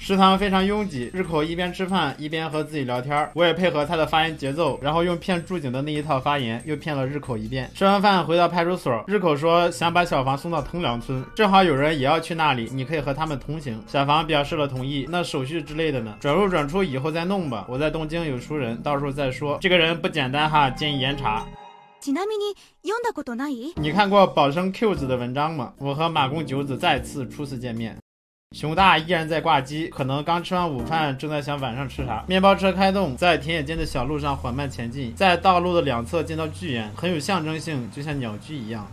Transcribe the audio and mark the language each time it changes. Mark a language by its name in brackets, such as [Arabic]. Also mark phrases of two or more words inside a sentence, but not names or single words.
[Chinese] 食堂非常拥挤，日口一边吃饭一边和自己聊天，我也配合他的发言节奏，然后用骗驻警的那一套发言又骗了日口一遍。吃完饭回到派出派出所，日口说想把小房送到藤良村，正好有人也要去那里，你可以和他们同行。小房表示了同意，那手续之类的呢？转入转出以后再弄吧，我在东京有熟人，到时候再说。这个人不简单哈，建议严查。 [Japanese] ちなみに読んだことない？ [Chinese] 你看过保生 Q 子的文章吗？我和马公九子再次初次见面。熊大依然在挂机，可能刚吃完午饭，正在想晚上吃啥。面包车开动，在田野间的小路上缓慢前进，在道路的两侧见到巨岩，很有象征性，就像鸟居一样。